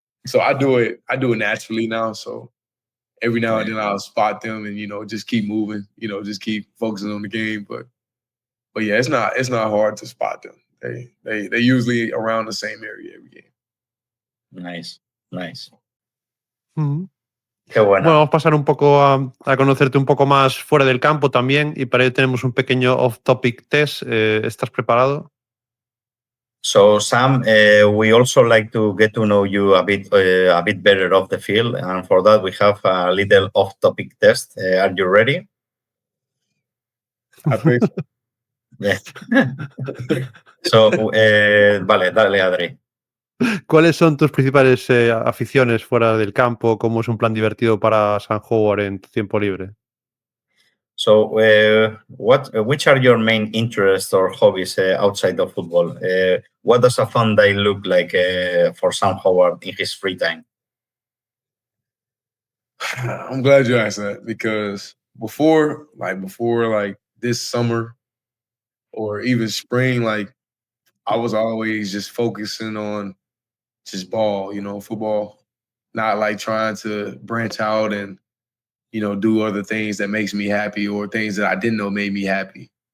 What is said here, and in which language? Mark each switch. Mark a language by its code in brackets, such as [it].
[en] So I do it naturally now. So every now and then I'll spot them and just keep moving, just keep focusing on the game. But yeah, it's not hard to spot them. They usually around the same area every game. Nice. Mm-hmm. [es] Qué bueno. Bueno, vamos a pasar un poco a conocerte un poco más fuera del campo también, y para ello tenemos un pequeño off-topic test. ¿Estás preparado? [en] So Sam, we also like to get to know you a bit better off the field, and for that we have a little off-topic test. Are you ready? I think so. Yeah. So, vale, dale, Adri. [es] ¿Cuáles son tus principales aficiones fuera del campo? ¿Cómo es un plan divertido para San Howard en tu tiempo libre? [en] So, which are your main interests or hobbies outside of football? What does a fun day look like for Sam Howard in his free time? I'm glad you asked that, because before this summer or even spring, like I was always just focusing on just ball, football, not like trying to branch out and do other things that makes me happy or things that I didn't know made me happy.